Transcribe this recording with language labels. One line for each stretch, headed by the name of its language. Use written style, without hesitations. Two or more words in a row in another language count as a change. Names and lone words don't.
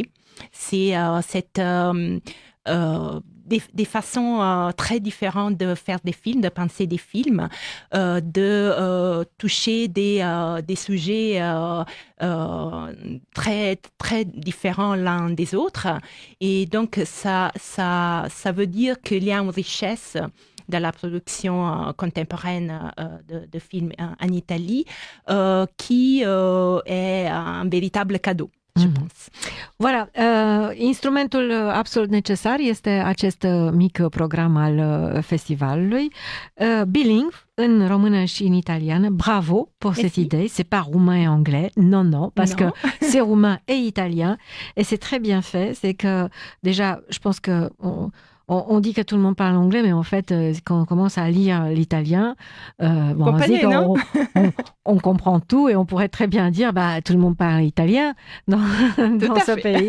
French: C'est des façons très différentes de faire des films, de penser des films, de toucher des sujets très, très différents l'un des autres. Et donc, ça veut dire qu'il y a une richesse de la production contemporaine de films en Italie, qui est un véritable cadeau, je pense. Voilà,
Romanian: instrumentul absolut necesar este acest mic program al festivalului, bilingue în română și în italiană.
French: Bravo pour cette idée, c'est pas roumain et anglais, non, parce que c'est roumain et italien, et c'est très bien fait, c'est que déjà, je pense que on dit que tout le monde parle anglais, mais en fait, quand on commence à lire l'italien, on comprend tout et on pourrait très bien dire, tout le monde parle italien dans ce pays.